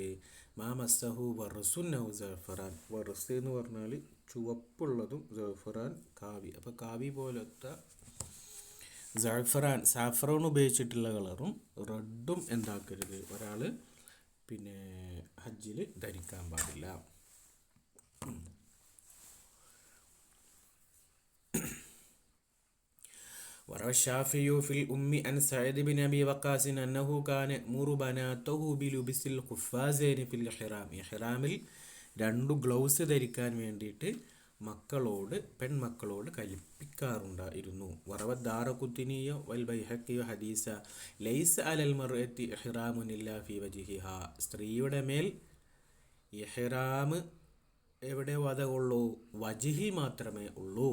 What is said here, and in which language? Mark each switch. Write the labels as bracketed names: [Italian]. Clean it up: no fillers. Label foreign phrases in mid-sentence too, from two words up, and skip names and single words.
[Arabic] ما مسه ورس أو زعفران, [Malayalam] വറസ് എന്ന് പറഞ്ഞാൽ ചുവപ്പുള്ളതും, സഅഫറാൻ കാവി. അപ്പോൾ കാവി പോലത്തെ സഅഫറാൻ, സാഫ്രോൺ ഉപയോഗിച്ചിട്ടുള്ള കളറും റെഡും എന്താക്കരുത്, ഒരാൾ പിന്നെ ഹജ്ജിൽ ധരിക്കാൻ പാടില്ല. [Arabic] وروى الشافعي في الأم عن سعيد بن أبي وقاص أنه كان يأمر بناته بلبس القفازين في الإحرام. [Malayalam] ഇഹ്റാമിൽ രണ്ടു ഗ്ലൗസ് ധരിക്കാൻ വേണ്ടിയിട്ട് പെൺമക്കളോട് കൽപ്പിക്കാറുണ്ടായിരുന്നു. [Arabic] وروى الدارقطني والبيهقي حديث ليس على المرأة إحرام إلا في وجهها. [Malayalam] സ്ത്രീയുടെ മേൽ ഇഹ്റാം എവിടെ വധമുള്ളൂ, വജ്ഹിൽ മാത്രമേ ഉള്ളൂ.